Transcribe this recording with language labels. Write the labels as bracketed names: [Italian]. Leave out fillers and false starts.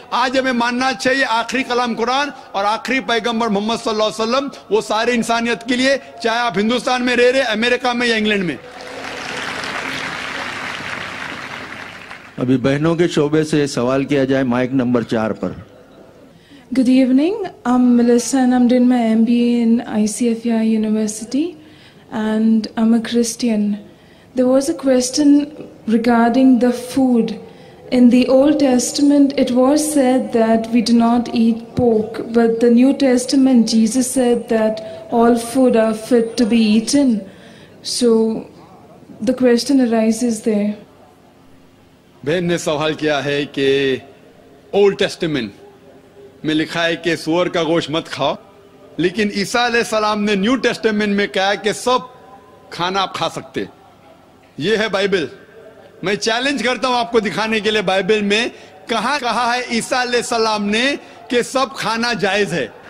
[Hindi] आज हमें मानना चाहिए आखिरी कलाम कुरान और आखिरी पैगंबर मोहम्मद सल्लल्लाहु अलैहि वसल्लम, वो सारे इंसानियत के लिए, चाहे आप हिंदुस्तान में रह रहे, अमेरिका में या इंग्लैंड में। अभी बहनों के शोबे से सवाल किया जाए, माइक नंबर 4 पर। [English] Good evening. I'm Melissa and I'm doing my MBA in ICFI University and I'm a Christian. There was a question regarding the food. In the Old Testament, it was said that we do not eat pork, but the New Testament, Jesus said that all food are fit to be eaten. So the question arises there. [Hindi] बहन ने सवाल किया है कि old testament में लिखा है कि सूअर का गोश्त मत खाओ, लेकिन ईसा अलैहिस्सलाम ने न्यू टेस्टामेंट में कहा कि सब खाना आप खा सकते। ये है बाइबल। मैं चैलेंज करता हूं आपको दिखाने के लिए बाइबल में कहां कहा है ईसा अलैहिस्सलाम ने कि सब खाना जायज है।